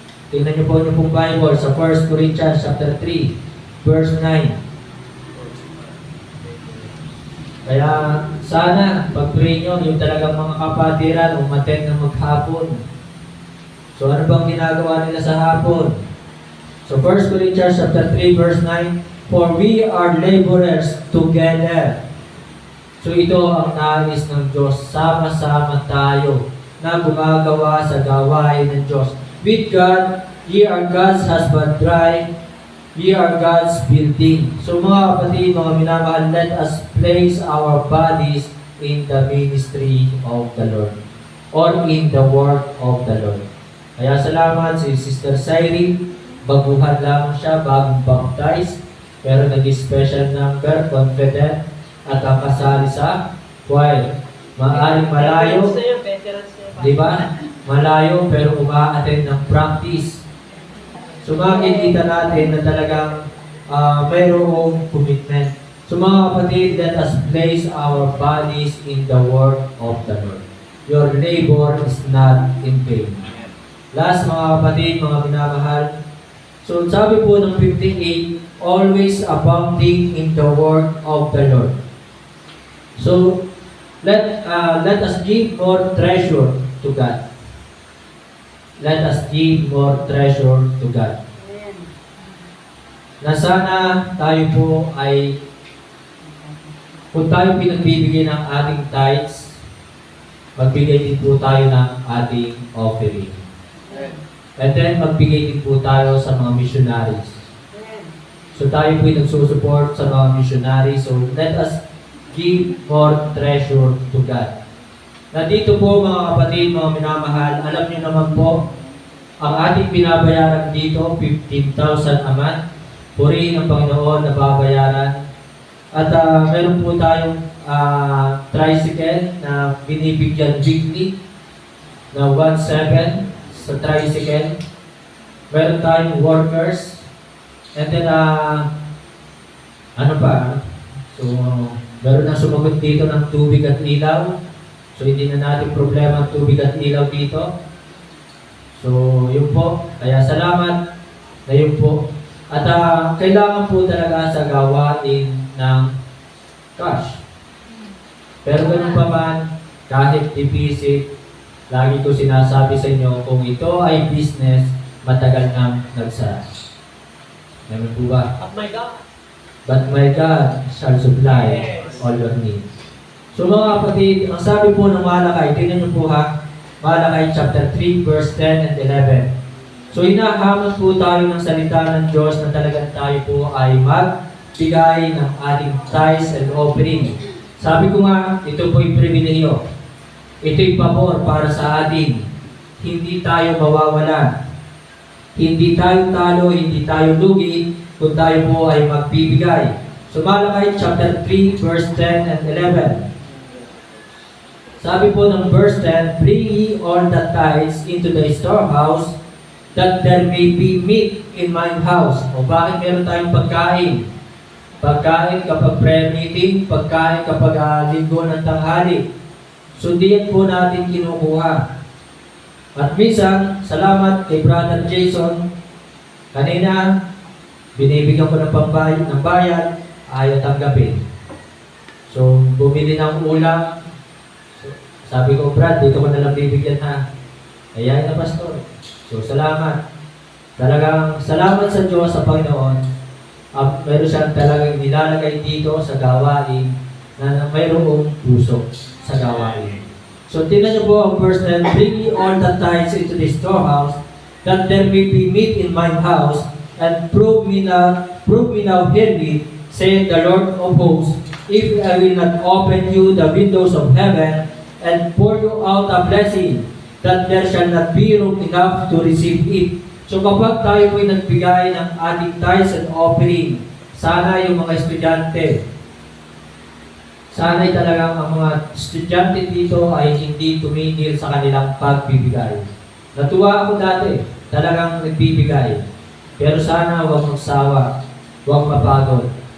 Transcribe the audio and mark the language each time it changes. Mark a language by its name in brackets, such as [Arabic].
[Filipino] Tingnan niyo po yung pong Bible sa 1 Corinthians chapter 3 verse 9. Kaya sana pag-pray nyo yung talagang mga kapatiran umattend ng maghapon. So ano bang ginagawa nila sa hapon? [English] So 1 Corinthians chapter 3 verse 9, for we are laborers together. [Filipino] So ito ang nais ng Diyos, sama-sama tayo na gumagawa sa gawain ng Diyos. [English] With God, ye are God's husbandry, We are God's building. [Filipino] So mga kapatid, mga minamahal, [English] let us place our bodies in the ministry of the Lord or in the work of the Lord. [Filipino] Kaya salamat si Sister Sairi. Baguhan lang siya, bagong baptize, pero nag-special number, confident, at ang kasali sa choir. Maaring malayo, Veterans na yun. di ba? Malayo, pero uma-attend ng practice. So makikita natin na talagang mayroong commitment. [English] So [Filipino] mga kapatid, [English] let us place our bodies in the work of the Lord. Your labor is not in vain. [Filipino] Last mga kapatid, mga minamahal. So sabi po ng [English] 58, always abounding in the work of the Lord. So let us give more treasure to God. Let us give more treasure to God. [Filipino] Na sana tayo po ay, kung tayo pinagbibigay ng ating tithes, magbigay din po tayo ng ating offering. [English] And then [Filipino] magbigay din po tayo sa mga missionaries. So tayo po ay nagsusupport sa mga missionaries. [English] So let us give more treasure to God. [Filipino] Nandito po mga kapatid, mga minamahal, alam niyo naman po, ang ating binabayaran dito, 15,000 a month. Purihin ang Panginoon na babayaran. At meron po tayong tricycle na binibigyan weekly na 1,700 sa tricycle. Meron tayong workers. [English] And then, [Filipino] ano pa? So, meron na sumagot dito ng tubig at ilaw. So, hindi na natin problema ang tubig at ilaw dito. So, yun po. Kaya salamat na yun po. At kailangan po talaga sa gawain ng cash. Pero ganun pa man, kahit deficit, lagi ko sinasabi sa inyo, kung ito ay business, matagal nang nagsara. Ganun po ba? [English] Oh my God. But my God shall supply all your needs. [Filipino] So mga kapatid, ang sabi po ng Malakay, tingnan niyo po ha, Malakay chapter 3, verse 10 and 11. So hinahamon po tayo ng salita ng Diyos na talagang tayo po ay magbigay ng ating tithes and offering. Sabi ko nga, ito po'y pribilehiyo. Ito'y pabor para sa atin. Hindi tayo mawawalan. Hindi tayo talo, hindi tayo lugi, kung tayo po ay magbibigay. So Malakay chapter 3, verse 10 and 11. Sabi po ng verse 10, [English] bring ye all the tithes into the storehouse, that there may be meat in my house. [Filipino] O bakit meron tayong pagkain? Pagkain kapag prayer meeting, pagkain kapag linggo ng tanghali. So diyan po natin kinukuha. At minsan, salamat kay Brother Jason. Kanina, binibigyan ko ng pambayad ng bayad, ayaw tanggapin. So, bumili ng ulam. Sabi ko, Brad, dito ko na lang bibigyan ha. Ayayin na, Pastor. So, salamat. Talagang salamat sa Diyos, sa Panginoon. Meron siyang talagang nilalagay dito sa gawain na mayroong puso sa gawain. So, tingnan niyo po ang verse 10, [English] bring ye all the tithes into the storehouse, that there may be meat in my house, and prove me now herewith, saith the Lord of hosts, if I will not open you the windows of heaven, and pour you out a blessing, that there shall not be room enough to receive it. [Filipino] So kapag tayo po'y nagbigay ng ating tithes and offering, sana yung mga estudyante, sana'y talagang ang mga estudyante dito ay hindi tumigil sa kanilang pagbibigay. Natuwa ako dati, talagang nagbibigay. Pero sana huwag magsawa, huwag mapagod.